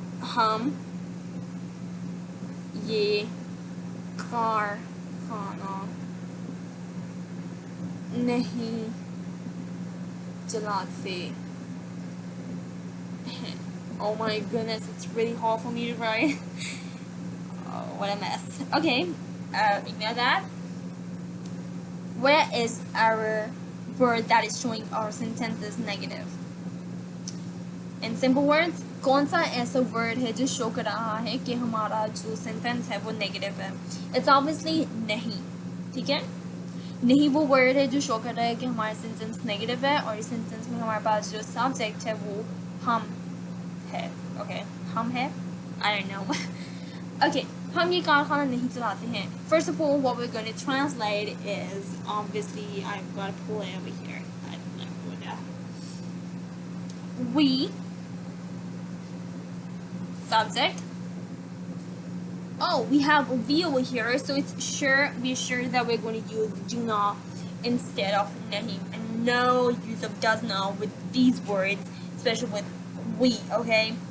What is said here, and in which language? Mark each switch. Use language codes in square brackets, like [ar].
[hi] हम ये कारखाना नहीं चलाते हैं. [en] Oh my goodness, it's really hard for me to write. Oh, what a mess. Okay, ignore that. Where is our word that is showing our sentences negative? In simple words, [hi] कौन सा ऐसा word है जो show कर रहा है कि हमारा जो sentence है वो negative है? It's obviously नहीं, ठीक है? नहीं वो word है जो show कर रहा है कि हमारा sentence negative है और इस sentence में हमारे पास जो subject है वो हम है, okay? हम है? [en] I don't know. [hi] Okay, हम ये कारखाना नहीं चलाते हैं. [en] First of all, what we're going to translate is obviously I've got to pull it over here. I don't know what that. We subject. Oh, we have a V over here, so we're sure that we're going to use do not instead of nahi, and no use of does not with these words, especially with we, okay?